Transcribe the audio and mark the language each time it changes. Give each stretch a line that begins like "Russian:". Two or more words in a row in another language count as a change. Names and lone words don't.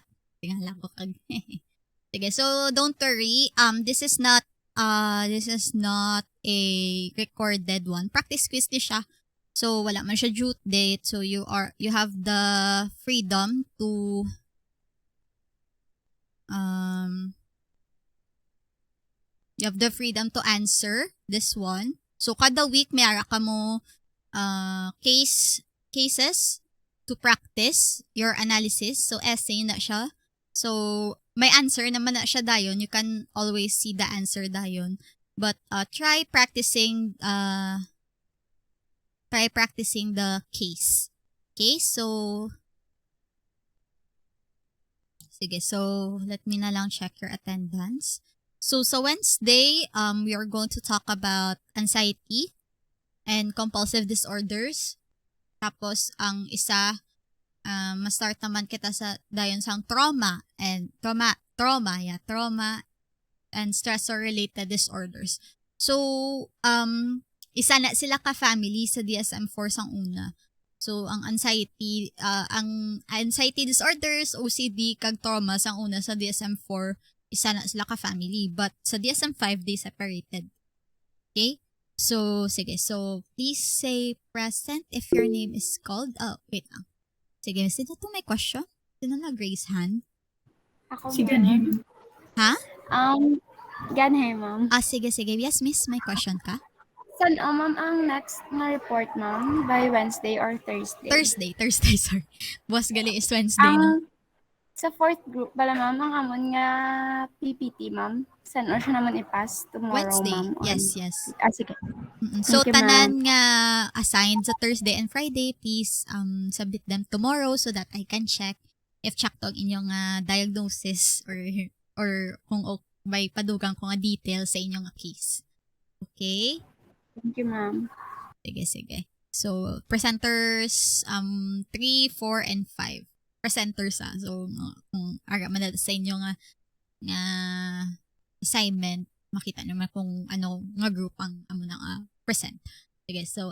Hiligaynon: Tingala ko kag. Sige,
English: so don't worry. This is not a recorded one.
Hiligaynon: Practice quiz ni siya. So wala man siya due date.
English: So you have the freedom to answer this one. So kada week
Hiligaynon: may ara ka mo
English: cases to practice your analysis.
Hiligaynon: So essay na siya. So may answer naman na siya dayon.
English: You can always see the answer dayon. But try practicing the case. Okay? So sige, so let me
Hiligaynon: na lang
English: check your attendance. So sa Wednesday, we are going to talk about anxiety and compulsive disorders.
Hiligaynon: Tapos ang isa ma-start naman kita sa dayon sang
English: trauma and stressor related disorders.
Hiligaynon: So isa na sila ka family sa DSM-4 sang una. So ang
English: anxiety disorders,
Hiligaynon: OCD kag trauma sang una sa DSM-4, isa na sila ka family, but sa DSM-5
English: they separated. Okay? So sige, so please say present if your name is called.
Hiligaynon: Wait lang. Sige, sino to may question? Sino nag-raise hand? Ako, si Ganhem. Ha? Ganhem, ma'am. Sige. Yes, miss, may question ka? Saan, ma'am, ang next na report, ma'am?
English: By Wednesday or Thursday? Thursday, sorry.
Hiligaynon: Boss gali is Wednesday, no? Sa fourth group, bala, ma'am, ang amon nga PPT, ma'am. Saan or siya naman i-pass tomorrow, Wednesday. ma'am?
English: Yes.
Hiligaynon: Sige. So,
English: Thank you,
Hiligaynon: tanan nga
English: assigned sa Thursday and Friday, please submit them tomorrow so that I can check if
Hiligaynon: sakto ang inyong
English: diagnosis or
Hiligaynon: kung may padugang ko nga details sa inyong
English: case. Okay? Thank you, ma'am. Sige. So, presenters 3, 4, and 5. Presenters So,
Hiligaynon: kung ara man sa inyo nga assignment, makita naman kung ano nga group ang amo na present. Sige, so